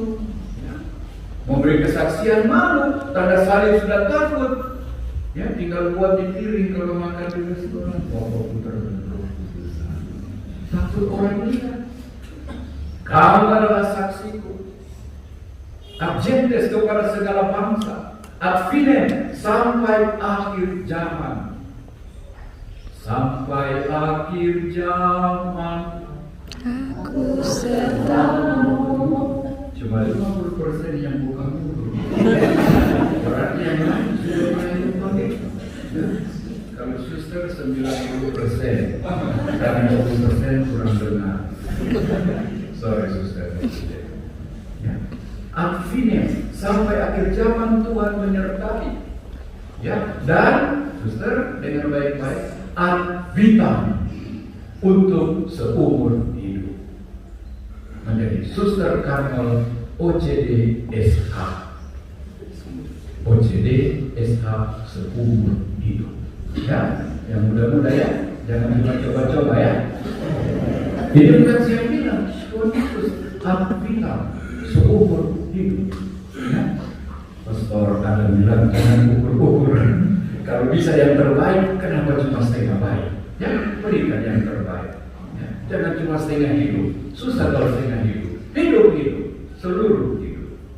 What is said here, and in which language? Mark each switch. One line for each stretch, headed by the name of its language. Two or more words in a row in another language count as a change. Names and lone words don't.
Indonesian: Memberi kesaksian malu, tanda salib sudah takut. Ya, tinggal buat di piring kalau makan di restoran. Bapak putar takut orang lihat. Kamu adalah saksiku. Agentes kepada segala bangsa.
Latin: Ad finem,
Indonesian: sampai akhir zaman. Sampai akhir zaman. Aku sertamu. Cuma 50% yang bukan guru. Berarti yang lain sudah mulai pakai. Kalau suster 90%, karena 20% kurang dengar. Sorry suster. Ya. Akhirnya sampai akhir zaman Tuhan menyertai. Ya, dan suster dengan baik-baik
Latin: ad vitam
Indonesian: untuk seumur hidup. Menjadi suster Karmel OCD SH. OCD SH seumur hidup. Ya, yang muda-muda ya, jangan coba-coba ya. Itu kan saya bilang, Kristus
Latin: ad vitam
Indonesian: seumur hidup. Ya. Pastor ada bilang jangan ukur-ukur. Kalau bisa yang terbaik, kenapa cuma setengah baik? Ya, berikan yang terbaik. Ya. Jangan cuma setengah hidup. Susah kalau setengah hidup. Hidup, seluruh hidup.